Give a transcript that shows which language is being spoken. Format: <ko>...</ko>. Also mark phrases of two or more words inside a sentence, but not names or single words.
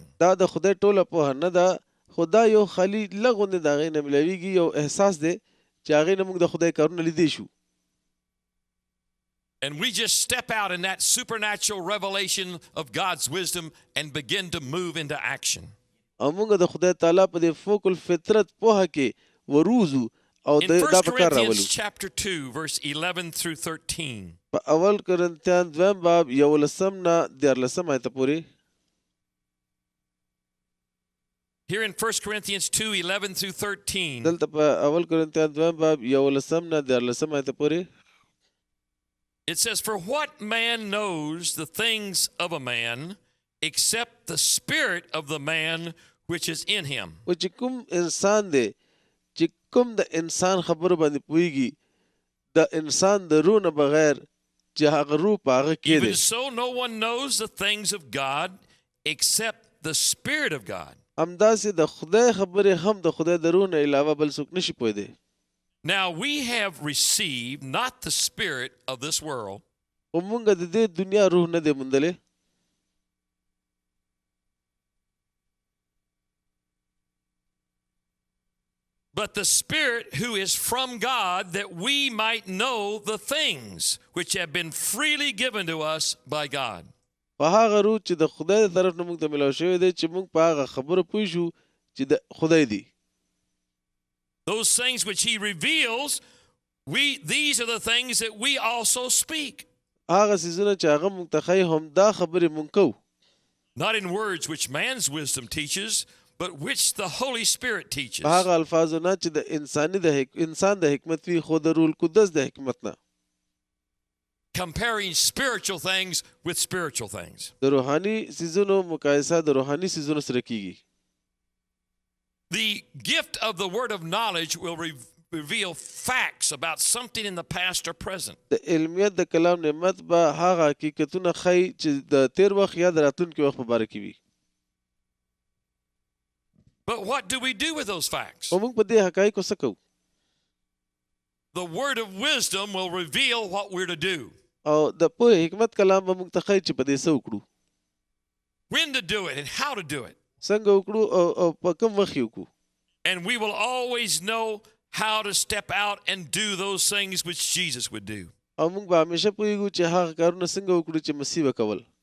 <ps>دا د خدای ټوله پوهه نه ده، خو دا یو خالي لغونې د هغې نه ملاویږي، یو احساس دی چې هغې نه موږ د خدای کارونه لیدی شو.</ps> <en>And we just step out in that supernatural revelation of God's wisdom and begin to move into action.</en> <ps>او موږ د خدای تعالی په دې فوق الفطرت پوهه کې وروزو او</ps> <en>In</en> <ps>دا 1 په کار راولو.</ps> <en>Corinthians chapter 2, verse 11 through 13.</en> <ps>په اول کرنتیان 2 باب 11 نه 14 آیت پورې.</ps> <en>Here in 1 Corinthians 2, 11 through 13.</en> <ps>دلته په اول کرنتیان 2 باب 11 نه 14 آیت پورې.</ps> <en>It says, "For what man knows the things of a man except the spirit of the man which is in him?"</en> <ps>او چې کوم انسان دی چې کوم د انسان خبرو باندې پوهیږي د انسان د روح نه بغیر چې هغه روح په هغه کې دی.</ps> <en>Even so, no one knows the things of God except the Spirit of God.</en> <ps>همداسې د خدای خبرې هم د خدای د روح نه علاوه بل څوک نشي پوهېدی.</ps> <en>Now we have received not the spirit of this world,</en> <ps>خو مونږ د دې دنیا روح نه دی موندلی،</ps> <en>but the Spirit who is from God, that we might know the things which have been freely given to us by God.</en> <ps>په هغه روح چې د خدای د طرف نه موږ ته ملاو شوی دی چې موږ په هغه خبره پوه شو چې د خدای دی.</ps> <en>Those things which he reveals, these are the things that we also speak.</en> <ps>هغه څیزونه چې هغه موږ ته ښایي هم دا خبرې موږ کوو.</ps> <en>Not in words which man's wisdom teaches, but which the Holy Spirit teaches.</en> <ps>په هغه الفاظو نه چې د انسان د حکمت وي، خو د روح القدس د حکمت نه.</ps> <en>Comparing spiritual things with spiritual things.</en> <ps>د روحاني څیزونو مقایسه د روحاني څیزونو سره کیږي.</ps> <en>The gift of the word of knowledge will reveal facts about something in the past or present.</en> <ps>د علمیت د کلام نعمت به هغه حقیقتونه ښایي چې د تیر وخت یا د راتلونکي وخت په باره کې وي.</ps> <en>But what do we do with those facts?</en> <ps>خو موږ په دې حقایقو څه کوو؟</ps> <en>The word of wisdom will reveal what we're to do.</en> <ps>او د پوهې حکمت کلام به موږ ته ښایي چې په دې څه وکړو،</ps> <en>when to do it and how to do it.</en> <ps>څنګه وکړو او په کوم وخت یې وکړو.</ps> <en>And we will always know how to step out and do those things which Jesus would do.</en> <ps>او موږ به همیشه پوهیږو چې هغه کارونه څنګه وکړو چې مسیح به کول.</ps>